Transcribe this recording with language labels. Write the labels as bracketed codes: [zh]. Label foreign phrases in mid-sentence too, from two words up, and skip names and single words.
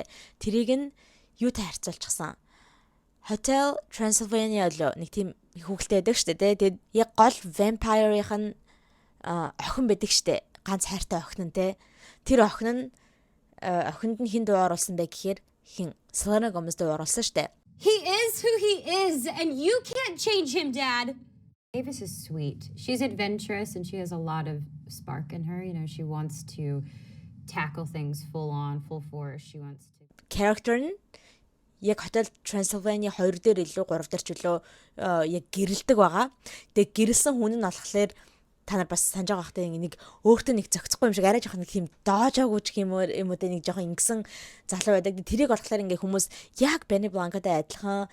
[mn] Тэрийг нь юутай харьцуулчихсан. Hotel Transylvania лөө нэг тийм хүүхэлтэй байдаг штэ те. Тэгээд яг гол vampire-ийн охин байдаг штэ. Ганц хайртай охин нь те. Тэр охин нь охинд нь хин дуу оруулсан бай гэхээр хин Selena Gomez дуу оруулсан штэ. [en] He is who he is and you can't change him, Dad. Mavis is sweet. She's adventurous and she has a lot of spark in her. You know, she wants to tackle things full on, full force. She wants to [mn] Character нь яг Hotel Transylvania 2 дээр илүү 3 дээр ч илүү яг гэрэлдэг байгаа. Тэгээ гэрэлсэн хүн нь болохоор та нар бас санаж байгаа хта нэг өөртөө нэг зөгцөхгүй юм шиг арай жоохон нэг тийм доожоогүй ч юм уу нэг жоохон ингэсэн залуу байдаг. Тэрийг болохоор ингээ хүмүүс яг Benny Blanco-тай адилхан.